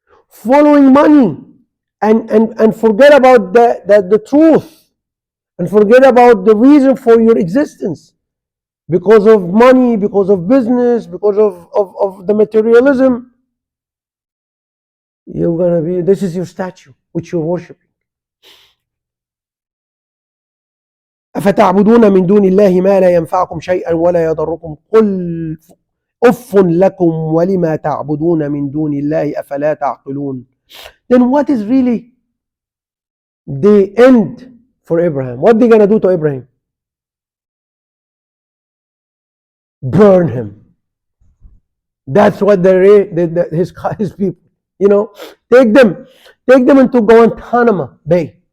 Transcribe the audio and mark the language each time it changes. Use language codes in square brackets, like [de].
[en] Following money and forget about the truth, and forget about the reason for your existence. Because of money, because of business, because of the materialism, this is your statue which you're worshiping. [ar] أفتعبدون من دون الله ما لا ينفعكم شيئا ولا يضركم قل أف لكم ولما تعبدون من دون الله أفلا تعقلون. [en] Then what is really the end for Abraham? What are they going to do to Abraham? Burn him. That's what his people, take them into Guantanamo Bay.